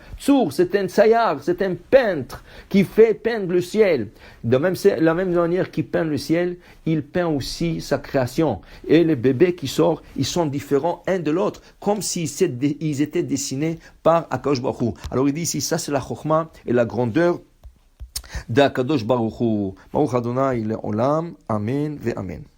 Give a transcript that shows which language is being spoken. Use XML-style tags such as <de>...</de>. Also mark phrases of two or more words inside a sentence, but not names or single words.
<fr>Tsur, c'est un tsayar, c'est un peintre qui fait peindre le ciel. De la même manière qu'il peint le ciel, il peint aussi sa création. Et les bébés qui sortent, ils sont différents un de l'autre, comme s'ils étaient dessinés par</fr> <he>הקדוש ברוך הוא.</he> <fr>Alors il dit ici, ça c'est la chokhma et la grandeur d'</fr> <he>הקדוש ברוך הוא. ברוך אדוני לעולם, אמן ואמן.</he>